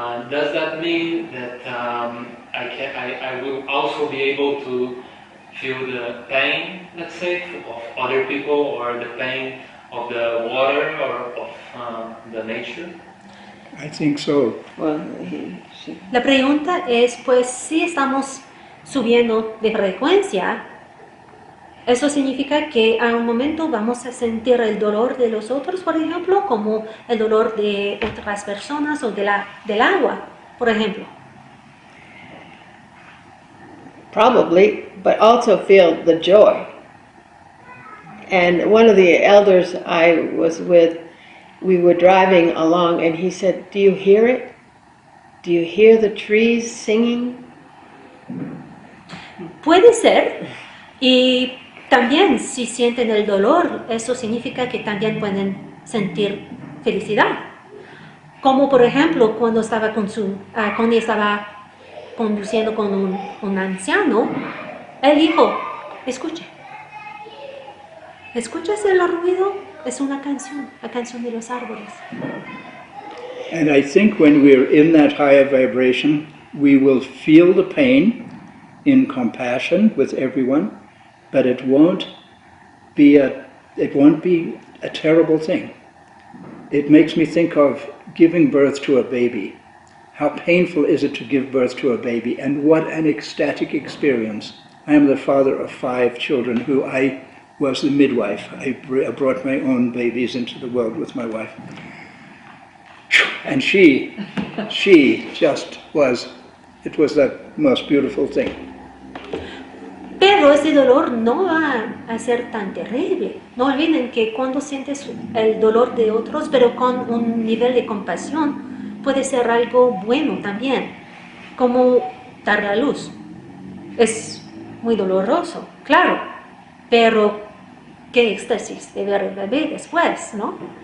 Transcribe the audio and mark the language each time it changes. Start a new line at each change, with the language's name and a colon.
English: Does that mean that I will also be able to feel the pain, let's say, of other people, or the pain of the water, or of the nature? I think so. Well,
Spanish: La pregunta es, pues, si estamos subiendo de frecuencia, eso significa que a un momento vamos a sentir el dolor de los otros, por ejemplo, como el dolor de otras personas o del agua, por ejemplo.
English: probably, but also feel the joy. And one of the elders I was with, we were driving along and he said, "Do you hear it? Do you hear the trees singing?"
Spanish: Puede ser, y también si sienten el dolor, eso significa que también pueden sentir felicidad. Como por ejemplo cuando estaba Connie estaba conduciendo con un anciano, él dijo, ¿escuchas el ruido? Es una canción, la canción de los árboles.
English: And I think when we're in that higher vibration, we will feel the pain in compassion with everyone, but it won't be a terrible thing. It makes me think of giving birth to a baby. How painful is it to give birth to a baby, and what an ecstatic experience. I am the father of 5 children who I was the midwife. I brought my own babies into the world with my wife. And she just was, it was the most beautiful thing.
Spanish: Pero ese dolor no va a ser tan terrible. No olviden que cuando sientes el dolor de otros, pero con un nivel de compasión, puede ser algo bueno también, como dar la luz. Es muy doloroso, claro, pero qué éxtasis de ver el bebé después, ¿no?